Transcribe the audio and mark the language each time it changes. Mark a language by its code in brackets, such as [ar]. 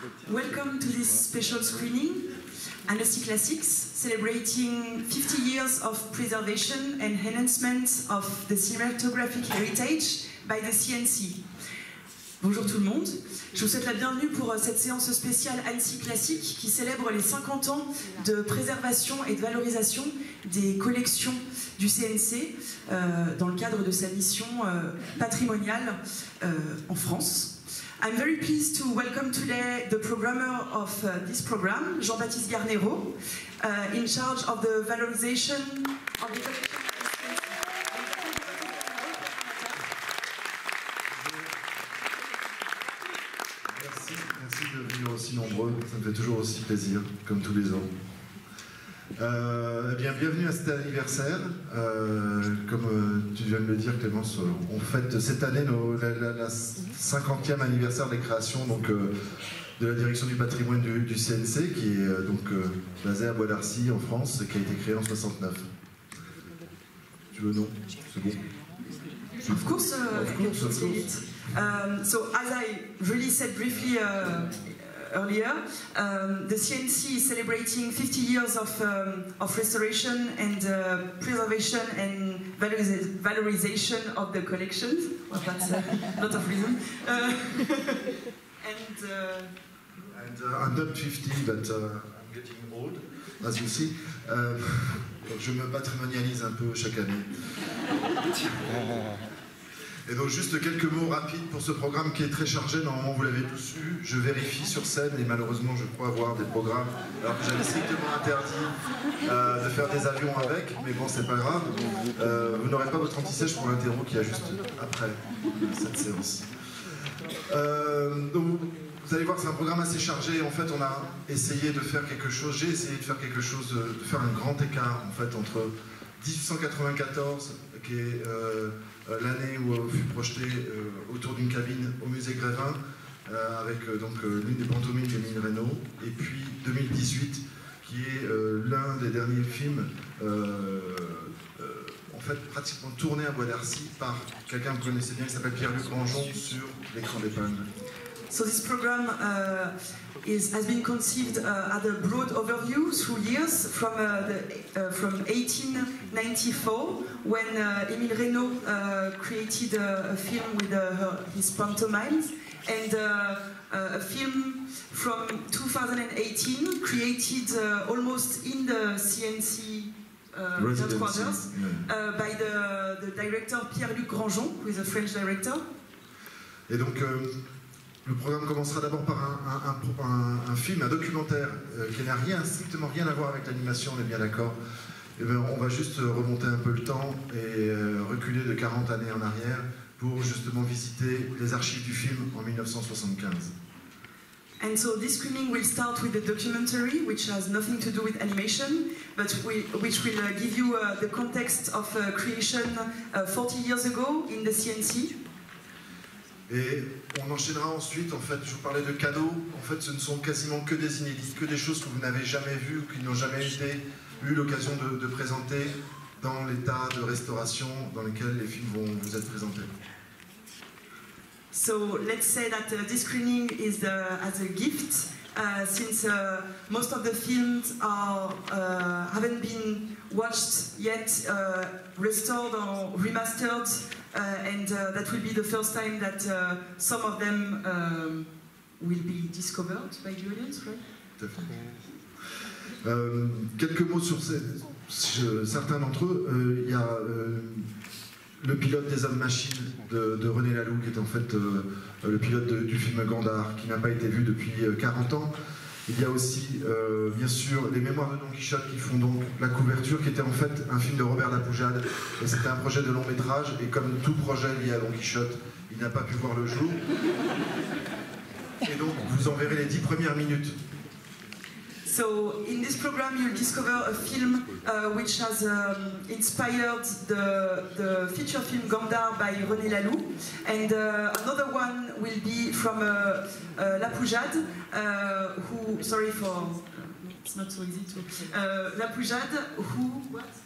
[en] Welcome to this special screening, Annecy Classics, celebrating 50 years of preservation and enhancement of the cinematographic heritage by the CNC. [fr] Bonjour tout le monde, je vous souhaite la bienvenue pour cette séance spéciale Annecy Classics qui célèbre les 50 ans de préservation et de valorisation des collections du CNC dans le cadre de sa mission patrimoniale en France. [en] I'm very pleased to welcome today the programmer of this program, Jean-Baptiste Garnero, in charge of the valorization of the collection. [fr] Merci de venir aussi nombreux, ça me fait toujours aussi plaisir, comme tous les ans. Eh bien, bienvenue à cet anniversaire. Comme tu viens de le dire, Clémence, on fête cette année la 50e anniversaire des créations donc, de la direction du patrimoine du CNC, qui est donc basée à Bois d'Arcy en France et qui a été créée en 69. Tu veux non? C'est bon. [en] Of course, so as I really said briefly earlier, the CNC is celebrating 50 years of restoration and preservation and valorization of the collections. Well, that's a lot of reason. I'm not 50, but I'm getting old, as you see. [fr] Donc je me patrimonialise un peu chaque année. Et donc juste quelques mots rapides pour ce programme qui est très chargé, normalement vous l'avez tous vu, je vérifie sur scène et malheureusement je crois avoir des programmes alors que j'avais strictement interdit de faire des avions avec, mais bon c'est pas grave, vous n'aurez pas votre anti-sèche pour l'interro qui est juste après cette séance. Donc vous allez voir que c'est un programme assez chargé, en fait on a essayé de faire quelque chose, j'ai essayé de faire quelque chose, de faire un grand écart en fait entre 1894 qui est l'année où fut projeté autour d'une cabine au musée Grévin avec donc l'une des pantomimes d'Émile Reynaud, et puis 2018 qui est l'un des derniers films en fait pratiquement tourné à Bois d'Arcy par quelqu'un que vous connaissez bien qui s'appelle Pierre-Luc Grandjean sur l'écran d'épingle. [en] So this program has been conceived as a broad overview through years from 1894 when Émile Reynaud created a film with his pantomimes, and a film from 2018 created almost in the CNC headquarters by the director Pierre-Luc Grandjean, who is a French director. [fr] Et donc le programme commencera d'abord par un film, un documentaire qui n'a strictement rien à voir avec l'animation, on est bien d'accord. Et bien, on va juste remonter un peu le temps et reculer de 40 années en arrière pour justement visiter les archives du film en 1975. [en] And so this screening will start with the documentary, which has nothing to do with animation, but which will give you the context of creation 40 years ago in the CNC. [fr] Et on enchaînera ensuite, en fait, je vous parlais de cadeaux, en fait ce ne sont quasiment que des inédits, que des choses que vous n'avez jamais vues ou qui n'ont jamais eu l'occasion de présenter dans l'état de restauration dans lequel les films vont vous être présentés. [en] So let's say that this screening is as a gift, since most of the films haven't been watched yet, restored or remastered. And that will be the first time that some of them will be discovered by the audience, right? [fr] Tout à fait. Quelques mots sur certains d'entre eux. Il y a le pilote des Hommes-Machines de René Laloux, qui est en fait le pilote du film Gandhar, qui n'a pas été vu depuis 40 ans. Il y a aussi, bien sûr, les Mémoires de Don Quichotte qui font donc la couverture, qui était en fait un film de Robert Lapoujade. Et c'était un projet de long métrage, et comme tout projet lié à Don Quichotte, il n'a pas pu voir le jour. Et donc, vous en verrez les 10 premières minutes. [en] So, in this program, you'll discover a film which has inspired the feature film Gandhar by René Laloux, and another one will be from Lapoujade, who, sorry for, it's not so easy to, Lapoujade, who, what?